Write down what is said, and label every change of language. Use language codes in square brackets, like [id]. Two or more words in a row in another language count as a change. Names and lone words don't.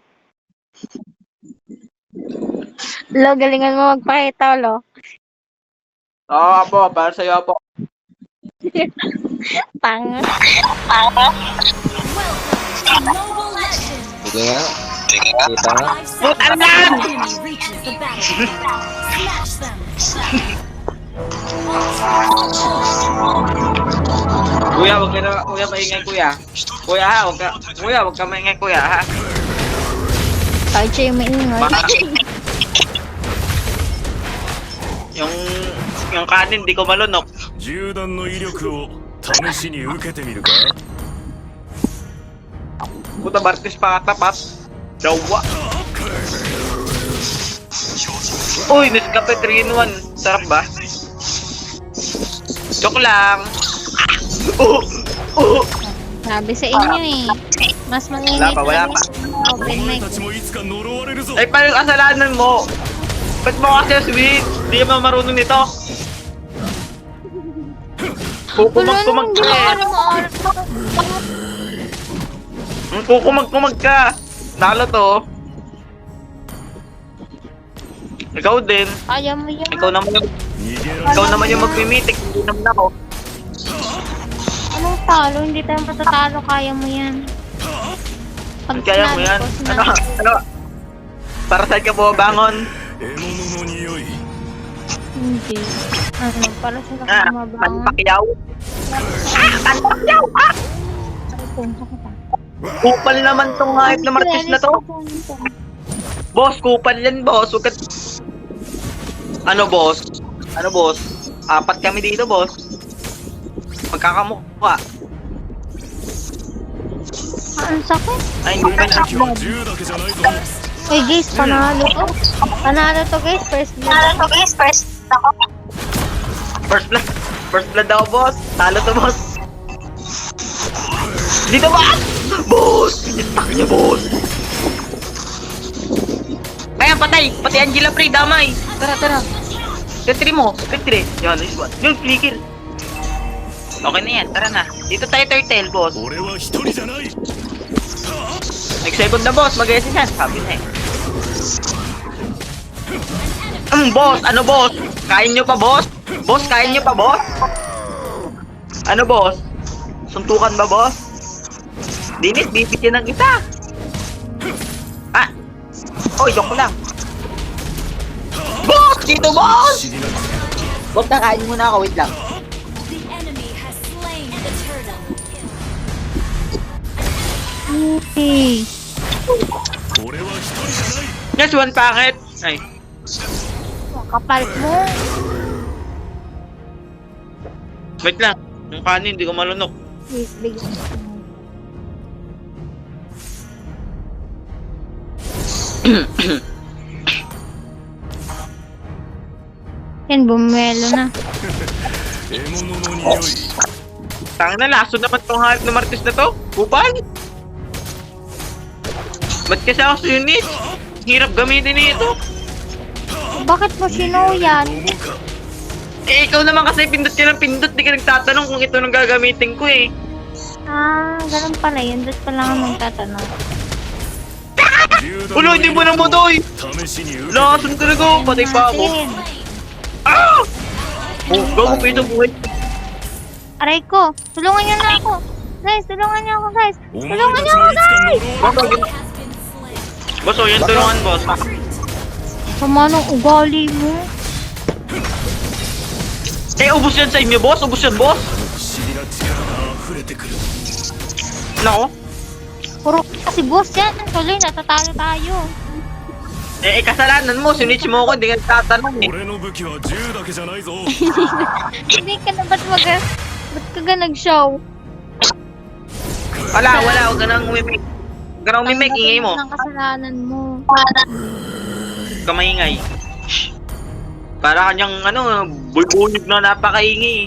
[tl] Lo, galingan mo magpakita, lo. Oo, apo. Para sa'yo, apo. Pang. Mobile Legends! Sige nga. Kita nga. [en] 5 seconds enemy reaches the battlefield. Smash them! [tl] Kuya, wag ka na, kuya, maingay, kuya. Kuya, ha, wag ka maingay, kuya, ha. Kahit siya yung maingay. Yung kanin, di ko malunok. [ja] 銃弾の威力を試しに受けてみるか [tl] Puta, Bartis pa katapat. Dawa. Uy, Nescafe 3-in-1. Sarap ba? Joke lang. Sabi sa inyo eh. Mas maingay Wala pa. Open [ja] お前 [tl] mic. [ja] たちもいつか呪われるぞ [tl] Ay, paano yung kasalanan mo? Ba't mo kasi sweet? Di naman marunong nito. Kukumag-kumag ka eh. Kukumag-kumag ka. Nalo to. Ikaw din. Kaya mo yan. Ikaw naman yung, [ja] 逃げられ [tl] ikaw naman yung magmimitik. Hindi naman ako. Anong talo? Hindi tayo matatalo. Kaya mo yan. Pag Kaya mo sinabi yan. ko, Ano? sinabi. Ano? Para saan ka bumabangon? [ja] 獲物の匂い [tl] Hindi. Ano? Para sa Ah, nakakamabang. Panpakyaw? Panpakyaw! Punta ka pa. Kupal naman tong hype na martis na to. Boss, kupal yan, boss. Huwag ka... Ano, boss? Ano, boss? 4 kami dito, boss. Magkakamukha. Ang sakit. Ay, hindi naman [ja] 敵は銃だけじゃないぞ [tl] Uy guys, panalo to. Panalo to guys. [en] First blood. First blood. First blood [tl] daw, boss. Talo to, boss. Dito ba? Boss! Itak niya, boss. Kaya, patay. Pati Angela Frey, damay. Tara. Petri mo. Petri. Yan, [en] nice one. [tl] Yung flicker. Okay na yan, tara na. Dito tayo turtle, boss. [ja] 俺は一人じゃない [en] Next second [tl] na, boss. Mag-SS yan. Sabi na eh. Boss, ano boss? Kain nyo pa, boss? Boss, kain nyo pa, boss? Ano, boss? Suntukan ba, boss? Dinis, bibigyan ng isa. Ah! Oy, joke lang. Boss! Dito, boss! Boss, nakain muna ako. Wait lang. [en] The enemy has slain the turtle. Hey. [ja] 俺は一人じゃない [en] Yes, one packet. [tl] Ay. Kapal mo. Wait lang. Yung kanin, hindi ko malunok. Wait, bigyan ko. Yan, bumelo na. [ja] 獲物の匂い [tl] Tanga na, laso naman tong halip na martis na to. Kupal! Ba't kasi ako sa unit? Hirap gamitin nito. Bakit mo sino yan? [ja] 思うか [tl] Eh, ikaw naman kasi pindot ka ng pindot. Di ka nagtatanong kung ito nang gagamitin ko eh. Ah, ganun pala yun. Doon pala ako magtatanong. [ja] 銃弾 [tl] Ulo, [ja] の [tl] hindi [ja] 威 [tl] mo nang [ja] 力を [tl] budoy! [ja] 試しに受けて [tl] Lason talaga ako. Patay pa ako. Natin. Ah! Oh, gago pa ito buhay. Aray ko. Tulungan niyo na ako. Guys, tulungan niyo ako, guys. [ja] お前 [tl] Tulungan [ja] た [tl] niyo [ja] ち [tl] ako, [ja] のいつか [tl] guys. [ja] 呪われ [tl] Boss, [en] Has been slain. [tl] boss, oh, yan tulungan, boss. Sama ng ugali mo. Eh, ubos yan sa inyo, boss. Ubos yan, boss. [ja] 不思議な力が溢れてくる [tl] Nako. Puro kasi boss yan. Tuloy, natatalo tayo. Eh, kasalanan mo. Sinitch mo ako. Hindi ka nagtatanong eh. [ja] 俺の武器は銃だけじゃないぞ [tl] Hindi ka na ba't ba't ka ga nag-show? Wala. Huwag ka nang umimik. Huwag ka nang umimik. Ingay mo. Ang kasalanan mo. Huwag ka maingay. Para kanyang, bulbunyog na napakaingay eh.